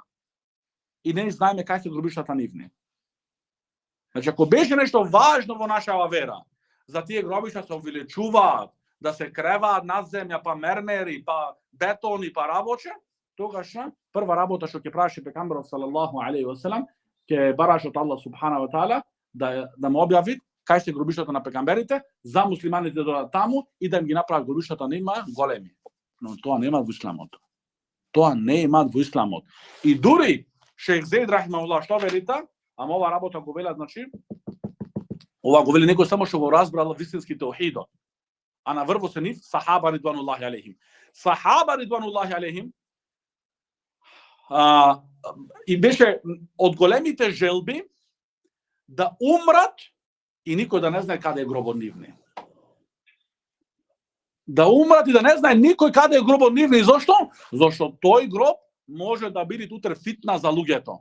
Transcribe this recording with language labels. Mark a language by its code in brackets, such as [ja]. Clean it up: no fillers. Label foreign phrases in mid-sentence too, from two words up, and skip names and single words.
[mk] И не знаеме кај се гробиштата нивни. Значи, ако беше нешто важно во нашава вера, за тие гробишта се увеличуваат, да се креваат над земја, па мермери, па бетони, па работче, тогаш прва работа што ќе правеше пекамберот [ar] صلى الله عليه وسلم, [mk] ќе бараше од Аллах [ar] سبحانه وتعالى [mk] да му објави кај се гробиштата на пекамберите, за муслиманите да додат таму и да им ги направат гробиштата нема големи. Но тоа нема во исламот. Тоа не имаат во исламот. И дури Шејх Зейд рахимахуллах што велите, ама ова работа го велат, значи, ова го вели некој само што го разбрал вистински теухидот. А наврво се нив сахаба [ar] رضوان الله عليهم. [mk] Сахаба [ar] رضوان الله عليهم [mk] и беше од големите желби да умрат и никој да не знае каде е гробот нивни. Да умрат и да не знае никој каде е гробот нивни. Зошто? Зошто тој гроб може да биде утре фитна за луѓето.